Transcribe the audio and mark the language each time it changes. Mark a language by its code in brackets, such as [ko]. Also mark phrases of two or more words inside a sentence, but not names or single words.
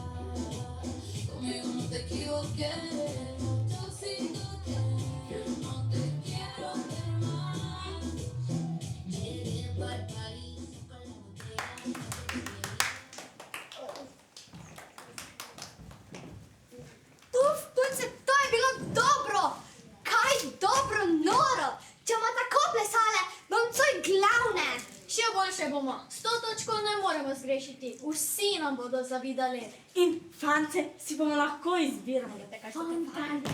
[es] Conmigo no te equivoqué, lo tóxico que eres, no te quiero ver más. Llegué pa'l país con la botella. Uf, [sl] punce, to je bilo dobro! Kaj dobro noro! Če bomo tako plesale, bom coj glavne! Še boljše bomo. 100 točkov ne moremo zgrešiti. Vsi nam bodo zavidali. In fante si bomo lahko izbirali, kaj so te fante.